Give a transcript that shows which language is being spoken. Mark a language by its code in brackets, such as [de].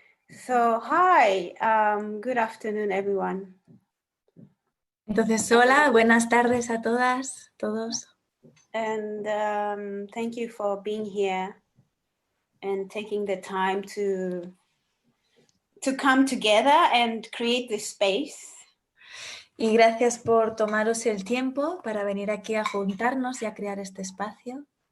[en] So, hi, good afternoon, everyone. [es] Entonces, hola, buenas tardes a todas, todos. [en] And thank you for being here and taking the time to come together and create this space. [es] Y gracias por tomaros el tiempo para venir aquí a juntarnos y a crear este espacio.